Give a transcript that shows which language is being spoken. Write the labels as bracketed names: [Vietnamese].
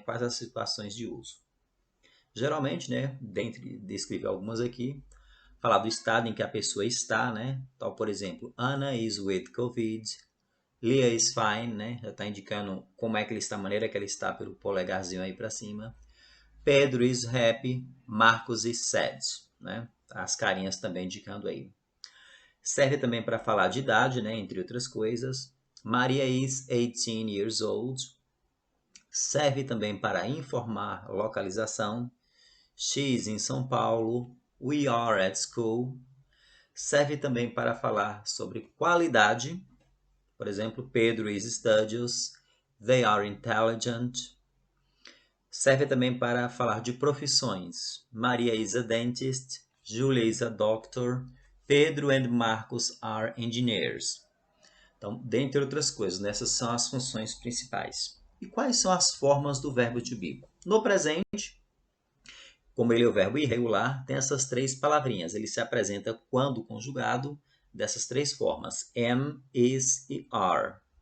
[Portuguese] Quais as situações de uso. Geralmente, né, dentre descrever algumas aqui, falar do estado em que a pessoa está, né? Tal, por exemplo, [English] Anna is with COVID, Leah is fine, né? [Portuguese] Já está indicando como é que ele está, a maneira que ele está pelo polegarzinho aí para cima. [English] Pedro is happy, Marcos is sad, né? [Portuguese] As carinhas também indicando aí. Serve também para falar de idade, né? Entre outras coisas. [English] Maria is 18 years old. [Portuguese] Serve também para informar localização. [English] She is em São Paulo. We are at school. [Portuguese] Serve também para falar sobre qualidade. Por exemplo, [English] Pedro is studious. They are intelligent. [Portuguese] Serve também para falar de profissões. [English] Maria is a dentist. Julia is a doctor. Pedro and Marcos are engineers. [Portuguese] Então, dentre outras coisas, essas são as funções principais. E quais são as formas do verbo to be? No presente, como ele é o verbo irregular, tem essas três palavrinhas. Ele se apresenta quando conjugado dessas três formas: am, is e are.